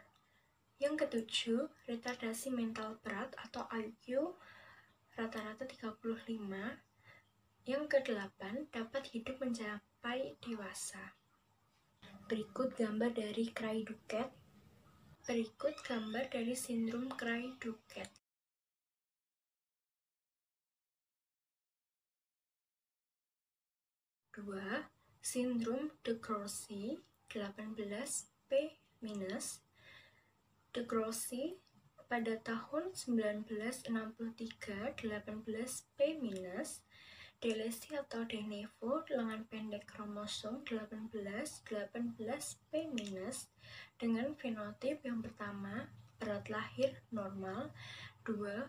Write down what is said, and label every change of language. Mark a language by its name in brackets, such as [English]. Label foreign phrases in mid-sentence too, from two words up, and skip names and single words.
[Indonesian] Yang ketujuh, retardasi mental berat atau IQ rata-rata 35. Yang kedelapan, dapat hidup mencapai dewasa. Berikut gambar dari Cri-du-Chat. Berikut gambar dari sindrom Cri-du-Chat. 2. Sindrom de Grossi 18P-. De Grossi pada tahun 1963 18P-, delesi atau [Latin] de novo [Indonesian] lengan pendek kromosom 18P-, dengan fenotip yang pertama, berat lahir normal, 2.